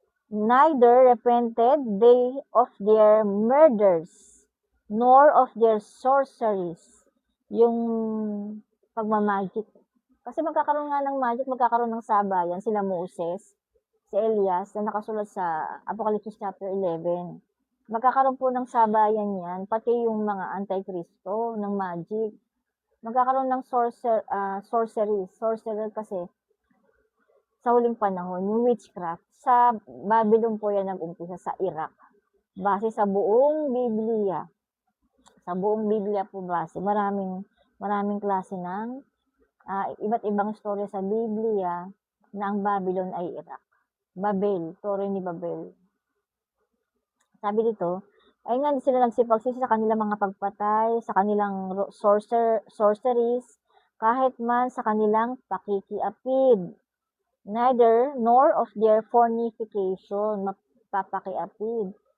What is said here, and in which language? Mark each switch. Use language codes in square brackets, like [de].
[en] Neither repented they of their murders, nor of their sorceries. [tl] Yung pagmamagic. Kasi magkakaroon nga ng magic, magkakaroon ng sabayan, sila Moses, si Elias, na nakasulat sa Apocalypse chapter 11. Magkakaroon po ng sabayan yan, pati yung mga anti-Kristo, ng magic. Magkakaroon ng sorcerer kasi, sa huling panahon, yung witchcraft, sa Babylon po yan nag-umpisa, sa Iraq. Base sa buong Biblia. Sa buong Biblia po base. Maraming klase ng iba't ibang storya sa Biblia na ang Babylon ay Iraq. Babel, Torre ni Babel. Sabi dito, ay nga, hindi sila nagsipagsisi sa kanilang mga pagpatay, sa kanilang sorceries, kahit man sa kanilang pakikiapid. [en] Neither nor of their fornication, [tl] mapapakiapid.